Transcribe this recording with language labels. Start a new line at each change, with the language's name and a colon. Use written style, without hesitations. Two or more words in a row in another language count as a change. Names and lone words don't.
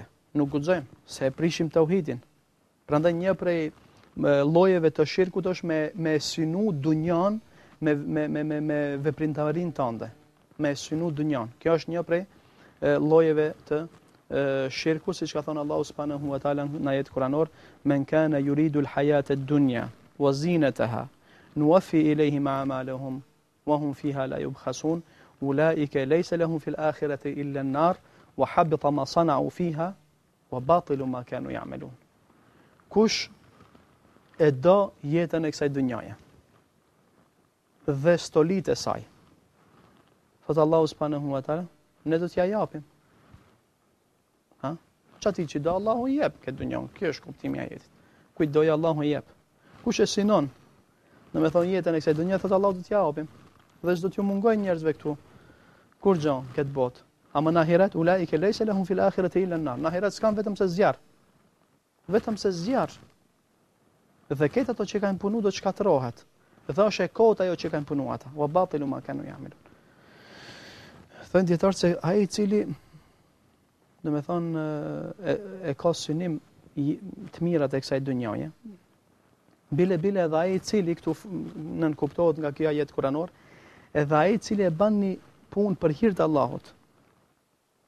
Albanian: Nuk guxojmë se e prishim tauhidin. Prandaj një prej llojeve të shirkut është me synu dunjan me veprimtarinë tënde, me synu dunjan. Kjo është një prej llojeve të shirku, siç ka thënë Allahu
Arabic: سبحانه وتعالى
Albanian: në ajet kuranor,
Arabic: من كان يريد الحياة الدنيا وزينتها نوف إليهم أعمالهم وهم فيها لا يبخسون أولئك ليس لهم في الآخرة إلا النار وحبط ما صنعوا فيها وباطل ما كانوا يعملون.
Albanian: Kush e do jetën e kësaj dunjaje dhe stolit e saj, thot Allahu
Arabic: سبحانه وتعالى,
Albanian: ne do t'ja japim. Çati që do Allahu I jep këtë dunjën. Kjo është kuptimi I ajetit. Kujt doj Allahu I jep. Kush e synon, domethënë jetën e kësaj dunjaje, thot Allahu do t'ja japim. Dhe s'do t'ju mungojnë njerëzve këtu. Kur gjon këtë botë. Ama në ahiret
Arabic: أولئك ليس لهم في الآخرة إلا النار.
Albanian: Në ahiret s'kan vetëm se zjarr. Vetëm se zjarr. Dhe këtë ato që kanë punu do të shkatërrohet. Dhe është e kot ajo që kanë punu ata.
Arabic: وباطل ما كانوا يعملون.
Albanian: Thënë dietar se ai I cili domethënë e ka synim të mirat e kësaj dunjaje. Bile edhe ai I cili këtu nën kuptohet nga kjo ajet kuranor, edhe ai I cili e bën një punë për hir të Allahut.